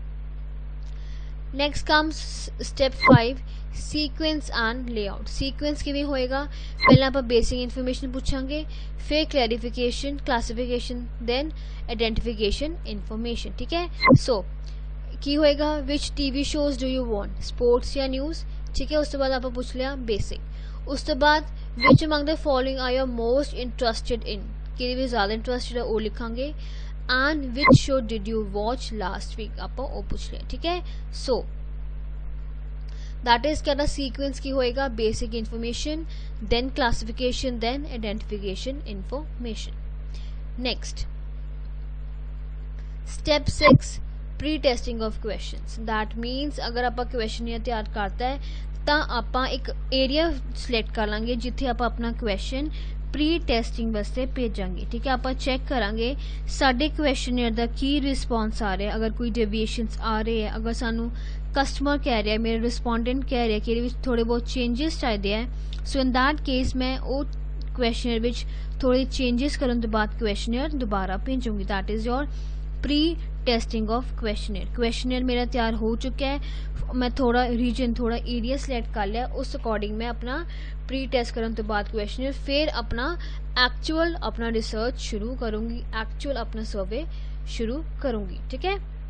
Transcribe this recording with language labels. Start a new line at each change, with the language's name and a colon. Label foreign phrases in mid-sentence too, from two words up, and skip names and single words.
English: next comes step 5 sequence and layout sequence
Punjabi: ਕਿਵੇਂ ਹੋਏਗਾ ਪਹਿਲਾਂ ਆਪਾਂ
English: basic information
Punjabi: ਪੁੱਛਾਂਗੇ ਫਿਰ
English: clarification classification then identification information
Punjabi: ਠੀਕ ਹੈ so ਕੀ ਹੋਏਗਾ
English: which TV shows do you want sports
Punjabi: ਜਾਂ news ਠੀਕ ਹੈ ਉਸ ਤੋਂ ਬਾਅਦ ਆਪਾਂ ਪੁੱਛ ਲਿਆ basic ਉਸ ਤੋਂ ਬਾਅਦ
English: which among the following are you most interested in
Punjabi: ਕਿਹਦੇ ਵਿੱਚ ਜ਼ਿਆਦਾ ਇੰਟਰਸਟਡ ਹੈ ਉਹ ਲਿਖਾਂਗੇ
English: and which show did you watch last week
Punjabi: ਆਪਾਂ ਉਹ ਪੁੱਛ ਲਿਆ ਠੀਕ ਹੈ so
English: that is
Punjabi: ਕਿਹਦਾ sequence ਕੀ ਹੋਏਗਾ
English: basic information then classification then identification information next step 6 pre-testing of questions that means
Punjabi: ਅਗਰ ਆਪਾਂ questionnaire ਤਿਆਰ ਕਰਤਾ ਹੈ ਤਾਂ ਆਪਾਂ ਇੱਕ
English: area select
Punjabi: ਕਰ ਲਾਂਗੇ ਜਿੱਥੇ ਆਪਾਂ ਆਪਣਾ ਕੁਐਸਚਨ
English: pre testing
Punjabi: ਵਾਸਤੇ ਭੇਜਾਂਗੇ ਠੀਕ ਹੈ ਆਪਾਂ ਚੈੱਕ ਕਰਾਂਗੇ ਸਾਡੇ ਕੁਐਸਚਨੇਅਰ ਦਾ ਕੀ ਰਿਸਪੌਂਸ ਆ ਰਿਹਾ ਅਗਰ ਕੋਈ ਡੇਵੀਏਸ਼ਨਸ ਆ ਰਹੇ ਹੈ ਅਗਰ ਸਾਨੂੰ ਕਸਟਮਰ ਕਹਿ ਰਿਹਾ ਮੇਰੇ ਰਿਸਪੋਂਡੈਂਟ ਕਹਿ ਰਿਹਾ ਕਿ ਇਹਦੇ ਵਿੱਚ ਥੋੜੇ ਬਹੁਤ ਚੇਂਜਸ ਚਾਹੀਦੇ ਹੈ
English: so in that case
Punjabi: ਮੈਂ ਉਹ ਕੁਐਸਚਨੇਅਰ ਵਿੱਚ ਥੋੜੇ ਚੇਂਜਸ ਕਰਨ ਤੋਂ ਬਾਅਦ ਕੁਐਸਚਨੇਅਰ ਦੁਬਾਰਾ ਭੇਜੂੰਗੀ
English: that is your pre testing of questionnaire
Hindi: मेरा तैयार हो चुका है मैं थोड़ा रीजन थोड़ा एरिया सिलेक्ट कर लिया उस अकॉर्डिंग मैं अपना प्री टेस्ट करने तो बाद क्वेश्चनर फिर अपना एक्चुअल अपना रिसर्च शुरू करूँगी एक्चुअल अपना सर्वे शुरू करूँगी ठीक है